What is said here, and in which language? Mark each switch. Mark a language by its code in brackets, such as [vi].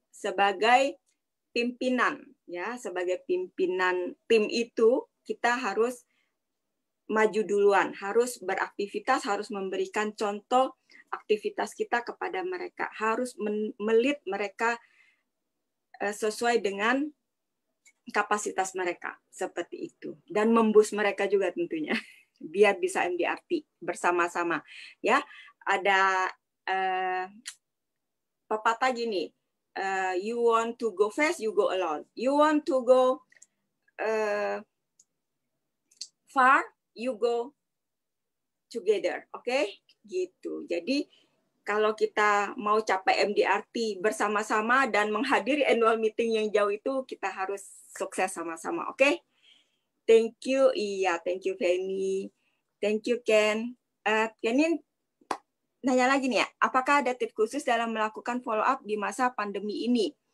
[id] Sebagai pimpinan, ya, sebagai pimpinan tim itu, kita harus maju duluan, harus beraktivitas, harus memberikan contoh aktivitas kita kepada mereka, harus melit mereka sesuai dengan kapasitas mereka, seperti itu. Dan memboost mereka juga tentunya, biar bisa MDRT bersama-sama. Ya, ada pepatah gini, [en] you want to go fast, you go alone. You want to go far, you go together, oke? [id] Gitu. Jadi kalau kita mau capai MDRT bersama-sama dan menghadiri annual meeting yang jauh itu, kita harus sukses sama-sama, oke? [en] Thank you, iya, thank you Feni, thank you Ken. [id] Kenin nanya lagi nih ya, apakah ada tips khusus dalam melakukan follow up di masa pandemi ini?